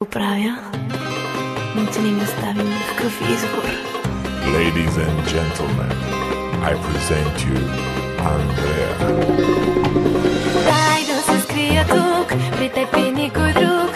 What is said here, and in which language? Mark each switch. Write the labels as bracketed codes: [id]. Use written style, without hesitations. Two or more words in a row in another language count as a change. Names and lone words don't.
[bg] правя, но ти не ми оставим никакъв избор. [en] Ladies and gentlemen, I present you Андрея. [bg] Дай да се скрия тук, при теб и никой друг.